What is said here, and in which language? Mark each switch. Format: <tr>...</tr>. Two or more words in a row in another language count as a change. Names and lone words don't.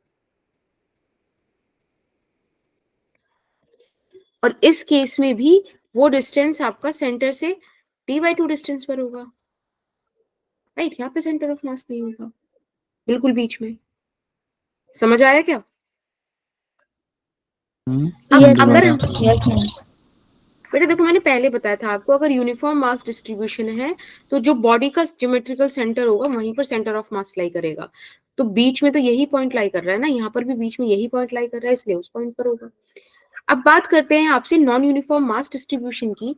<hi>और इस केस में भी वो डिस्टेंस आपका सेंटर से D/2 डिस्टेंस पर होगा, राइट। यहाँ पे</hi> <en>center of mass</en> <hi>नहीं होगा, बिल्कुल बीच में। समझ आया क्या? अब</hi> <en>Yes,</en> <hi>अगर</hi> <en>ma'am. Yes, ma'am.</en> <hi>बेटा देखो मैंने पहले बताया था आपको, अगर</hi> <en>uniform mass distribution</en> <hi>है तो जो बॉडी का</hi> <en>geometrical center</en> <hi>होगा वहीं पर</hi> <en>center of mass lie</en> <hi>करेगा। तो बीच में तो यही</hi> <en>point lie</en> <hi>कर रहा है ना, यहाँ पर भी बीच में यही</hi> <en>point lie</en> <hi>कर रहा है, इसलिए उस पॉइंट पर होगा। अब बात करते हैं आपसे</hi> <en>non uniform mass distribution</en> <hi>की।</hi>